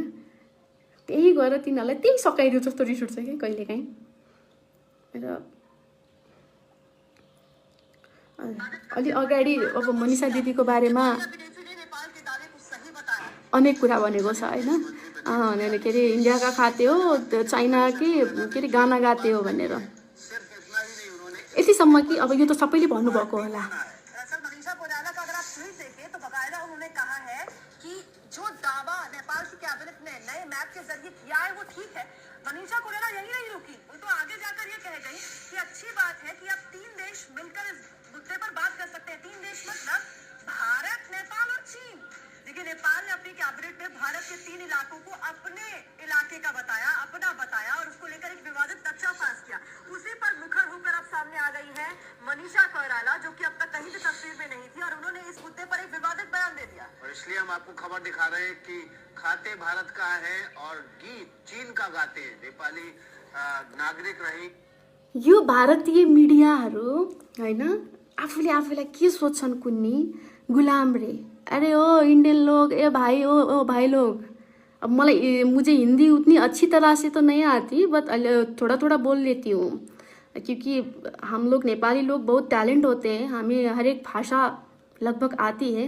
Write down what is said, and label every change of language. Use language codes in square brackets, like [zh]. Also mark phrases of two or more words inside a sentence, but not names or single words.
[ne] त्यही गएर तिनीहरूलाई त्यही सकाइदियो जस्तो रिस उठ्छ क्या कहिलेकाहीँ। र अलि अगाडि अब मनिषा दिदीको बारेमा अनेक कुरा भनेको छ होइन। के [hi] अरे इन्डिया का खाते हो, चाइना के अरे गाना गाते हो [ne] भनेर। यतिसम्म कि अब यो त सबैले भन्नुभएको होला। [hi] जो दावा नेपाल की कैबिनेट ने नए मैप के जरिए किया है वो ठीक है। मनीषा कोइराला यही नहीं रुकी, वो तो आगे जाकर ये कह गई कि अच्छी बात है कि अब 3 देश मिलकर इस मुद्दे पर बात कर सकते हैं। 3 देश मतलब भारत, नेपाल और चीन। देखिए, नेपाल ने अपनी कैबिनेट में भारत के 3 इलाकों को अपने इलाके का बताया, अपना बताया और उसको लेकर एक विवादित नक्शा पास किया। उसी पर मुखर होकर अब सामने आ गई है मनीषा कोइराला, जो कि अब तक कहीं भी तस्वीर में नहीं थी, और उन्होंने इस मुद्दे पर एक विवादित बयान दे दिया। और इसलिए हम आपको खबर दिखा रहे हैं कि खाते भारत का है और गीत चीन का गाते हैं नेपाली नागरिक रही। [ne] यो भारतीय मिडियाहरू होइन, आफूले आफूलाई के सोच्छन् कुन्नी, गुलाम रे। [hi] अरे ओ इंडियन लोग, ए भाई, ओ भाई लोग, अब मुझे हिंदी उतनी अच्छी तरह से तो नहीं आती, बट थोड़ा थोड़ा बोल लेती हूँ, क्योंकि हम लोग नेपाली लोग बहुत टैलेंट होते हैं, हमें हर एक भाषा लगभग आती है।